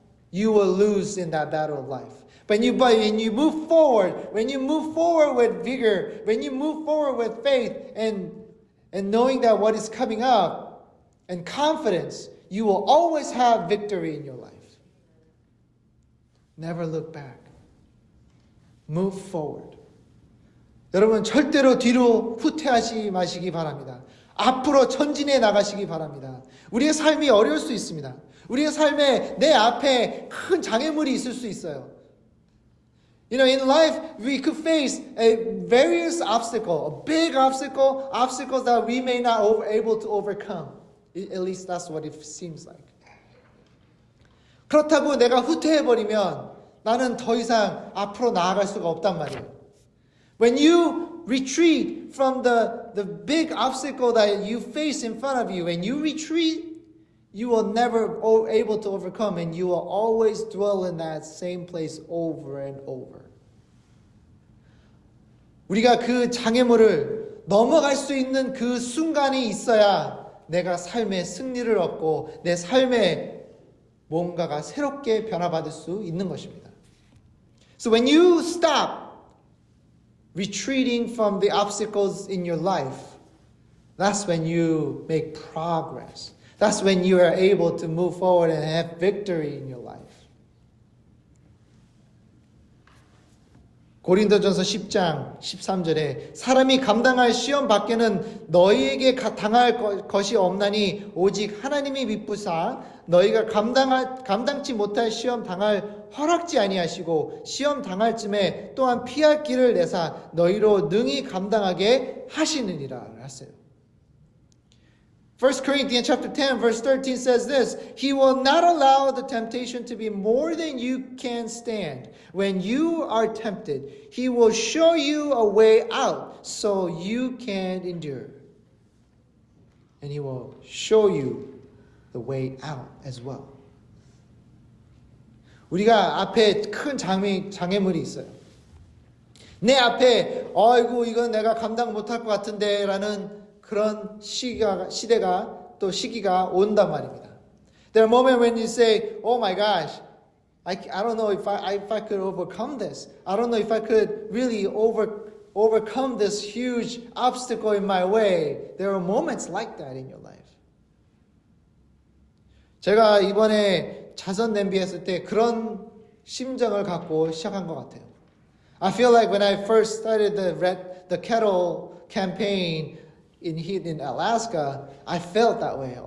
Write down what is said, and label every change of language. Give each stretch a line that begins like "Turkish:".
English: you will lose in that battle of life. But when you move forward, when you move forward with vigor, when you move forward with faith and knowing that what is coming up and confidence, you will always have victory in your life. Never look back. Move forward.
Korean: 여러분 절대로 뒤로 후퇴하지 마시기 바랍니다. 앞으로 전진해 나가시기 바랍니다. 우리의 삶이 어려울 수 있습니다. 우리의 삶에 내 앞에 큰 장애물이 있을 수 있어요.
English: You know, in life, we could face a various obstacle, a big obstacle, obstacles that we may not able to overcome. At least that's what it seems like.
Korean: 그렇다고 내가 후퇴해버리면 나는 더 이상 앞으로 나아갈 수가 없단 말이에요.
English: When you retreat from the big obstacle that you face in front of you, when you retreat, you will never able to overcome and you will always dwell in that same place over and over.
Korean: 우리가 그 장애물을 넘어갈 수 있는 그 순간이 있어야 내가 삶의 승리를 얻고 내 삶에 뭔가가 새롭게 변화받을 수 있는 것입니다.
English: So when you stop retreating from the obstacles in your life, that's when you make progress. That's when you are able to move forward and have victory in your life.
Korean: 고린도전서 10장 13절에 사람이 감당할 시험 밖에는 너희에게 당할 것이 없나니 오직 하나님이 미쁘사 너희가 감당치 못할 시험 당할 허락지 아니하시고 시험 당할 쯤에 또한 피할 길을 내사 너희로 능히 감당하게 하시느니라 하세요.
English: 1 Corinthians chapter 10 verse 13 says this, He will not allow the temptation to be more than you can stand. When you are tempted, He will show you a way out so you can endure. And He will show you the way out as well.
Korean: 우리가 앞에 큰 장애물이 있어요. 내 앞에 아이고 이건 내가 감당 못할 것 같은데 라는 그런 시대가 또 시기가 온단 말입니다.
English: There are moments when you say, "Oh my gosh, I don't know if I could overcome this. I don't know if I could really overcome this huge obstacle in my way." There are moments like that in your life.
Korean: 제가 이번에 자선 냄비 했을 때 그런 심정을 갖고 시작한 것 같아요.
English: I feel like when I first started the kettle campaign in Alaska, I felt that way.